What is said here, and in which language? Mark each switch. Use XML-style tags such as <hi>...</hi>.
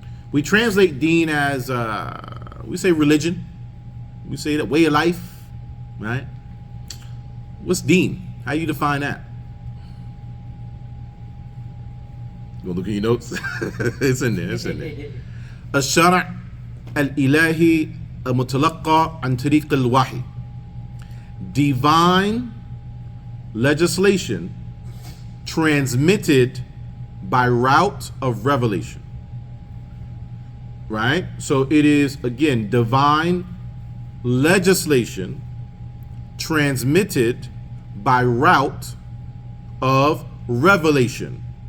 <en>We translate deen as, we say religion. We say that way of life, right? What's deen? How do you define that? You want to look at your notes? It's in there, it's in there.</en> <ar>الشرع الإلهي المتلقى عن طريق الوحي.</ar> <en>Divine legislation transmitted by route of revelation. Right? So it is, again, divine legislation transmitted by route of revelation.</en>